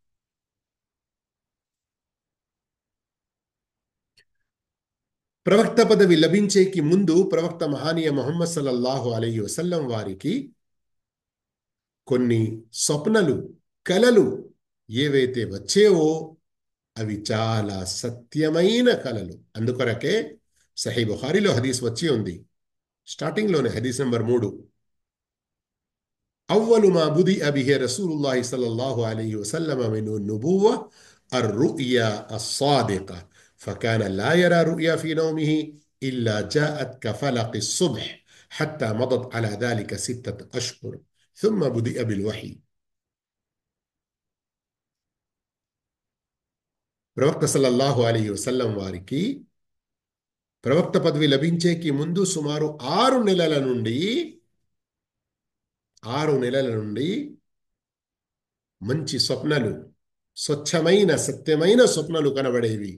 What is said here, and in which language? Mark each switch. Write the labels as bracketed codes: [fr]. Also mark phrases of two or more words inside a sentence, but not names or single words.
[te] ప్రవక్త పదవి లభించేకి ముందు ప్రవక్త మహానీయ ముహమ్మద్ [ar] صلى الله عليه وسلم [te] వారికి కొన్ని స్వప్నలు, కలలు ఏవైతే వచ్చేవో అవి చాలా సత్యమైన కలలు. అందుకొరకే సహీ బుఖారిలో హదీస్ వచ్చి ఉంది. స్టార్టింగ్లోనే హదీస్ నెంబర్ 3, [ar] أول ما بدئ به رسول الله صلى الله عليه وسلم من النبوة الرؤيا الصادقة فكان لا يرى رؤيا في نومه إلا جاءت كفلق الصبح حتى مضت على ذلك 6 أشهر ثم بدأ بالوحي. [te] ప్రవక్త [ar] صلى الله عليه وسلم [te] వారికి ప్రవక్త పదవి లభించేకి ముందు సుమారు 6 నెలల నుండి మంచి స్వప్నలు, స్వచ్ఛమైన సత్యమైన స్వప్నలు కనబడేవి.